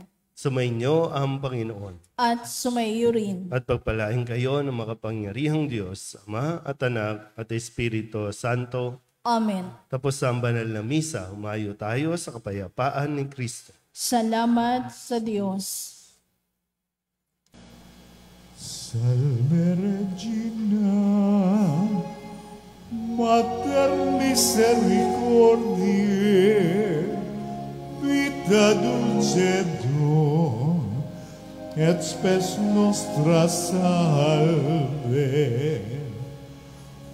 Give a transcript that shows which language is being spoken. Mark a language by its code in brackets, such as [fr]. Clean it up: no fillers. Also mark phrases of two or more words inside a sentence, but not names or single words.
[tl] Sumainyo ang Panginoon. At sumaiyo rin. At pagpalain kayo ng makapangyarihang Diyos, Ama at Anak at Espiritu Santo. Amen. Tapos ang banal na misa, humayo tayo sa kapayapaan ni Kristo. Salamat sa Diyos. [la] Salve Regina, Mater Misericordiae, vita dulcedo, et spes nostra salve.